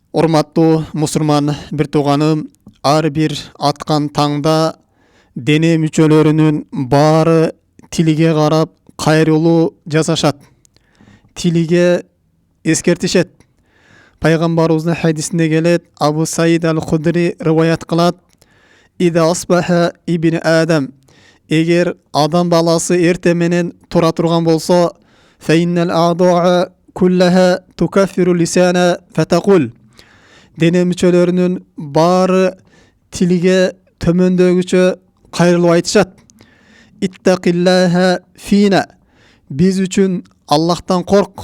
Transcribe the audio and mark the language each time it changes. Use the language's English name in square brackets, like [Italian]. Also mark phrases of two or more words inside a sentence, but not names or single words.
[Kyrgyz] Урматтуу мусулман бир тууганым, ар бир аткан таңда дене мүчөлөрүнүн баары тилиге карап кайрылуу жасашат. Тилиге эскертишет. Пайгамбарыбыздын хадисинде келет, Абу Саид аль-Худри риваят кылат: [Arabic] "إذا أصبح ابن آدم", [Kyrgyz] эгер адам баласы эрте менен тура турган болсо, [Arabic] "فإن الأعضاء كلها تكفر اللسان فتقول", [Kyrgyz] дене мүчөлөрүнүн баары тилиге төмөндөгүчө кайрылып айтышат: [Arabic] "اتق الله فينا", [Kyrgyz] биз үчүн Аллахтан корк.